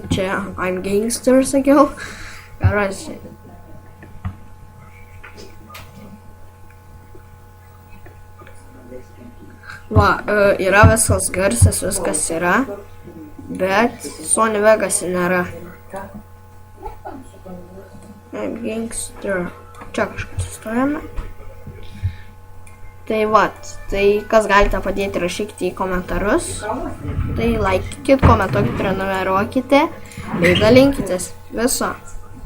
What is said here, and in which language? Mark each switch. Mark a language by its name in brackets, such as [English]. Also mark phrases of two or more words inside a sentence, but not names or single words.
[English] Čia I'm gangster, [Lithuanian] sakiau. Karočią. Va, yra visas garsas, viskas yra. Bet Sony Vegas nėra. [English] I'm gangster. [Lithuanian] Čia kažkas sustojame. Tai vat, tai kas galite padėti, rašykite į komentarus. Tai laikykit, komentuokit, prenumeruokite. Bei dalinkitės. Viso.